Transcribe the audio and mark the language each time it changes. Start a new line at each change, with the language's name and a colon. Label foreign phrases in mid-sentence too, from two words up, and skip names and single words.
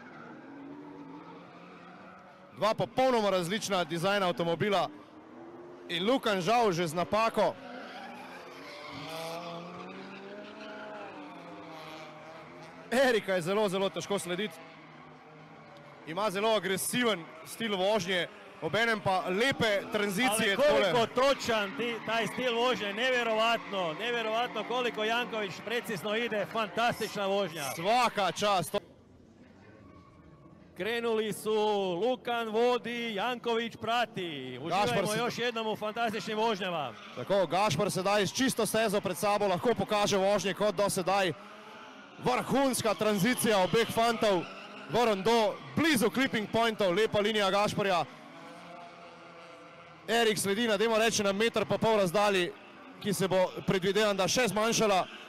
Slovenian: Dva popolnoma različna dizajna avtomobila in Lukan žal že z napako. Erika je zelo težko slediti, ima zelo agresiven stil vožnje, obenem pa lepe tranzicije.
Croatian: Ali koliko točan taj stil vožnje, nevjerovatno koliko Janković precizno ide, fantastična vožnja. Svaka čast. Krenuli su, Lukan vodi, Janković prati. Uživajmo još jednom u fantastičnim vožnjama.
Slovenian: Tako, Gašpar sedaj s čisto stezo pred sabo lahko pokaže vožnje kot do sedaj. Vrhunska tranzicija obeh fantov, vrn do blizu
English: clipping pointov,
Slovenian: lepa linija Gašparja. Erik sledi na, dajmo reči, na 1,5 metra razdalji, ki se bo predvidevam, da še zmanjšala.